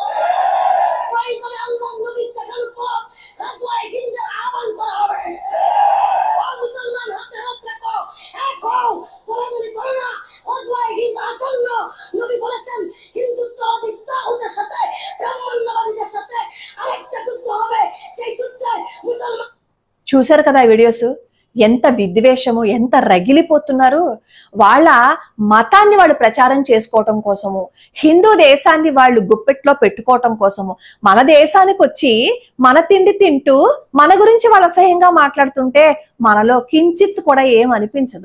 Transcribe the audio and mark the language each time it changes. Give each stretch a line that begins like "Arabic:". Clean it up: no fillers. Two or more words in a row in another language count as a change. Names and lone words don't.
Bangla: প্রয়োজনে আল্লাহর নবীর দেখানো পথ গাজওয়ায়ে হিন্দের আহ্বান করা হবে। ও মুসলমান, হাতে হাত রাখো, এক হও, তোরাদুরি করো না। গাজওয়ায়ে হিন্দ আসন্ন। নবী বলেছেন হিন্দুত্ববাদী তাগুতের সাথে ব্রাহ্মণ্যবাদীদের সাথে আরেকটা যুদ্ধ হবে, সেই যুদ্ধে মুসলমান.
Telugu: చూశారు కదా వీడియోస్, ఎంత విద్వేషము, ఎంత రగిలిపోతున్నారు. వాళ్ళ మతాన్ని వాళ్ళు ప్రచారం చేసుకోవటం కోసము, హిందూ దేశాన్ని వాళ్ళు గుప్పెట్లో పెట్టుకోవటం కోసము, మన దేశానికి వచ్చి మన తిండి తింటూ మన గురించి వాళ్ళు అసహ్యంగా మాట్లాడుతుంటే మనలో కించిత్ కూడా ఏం అనిపించదు.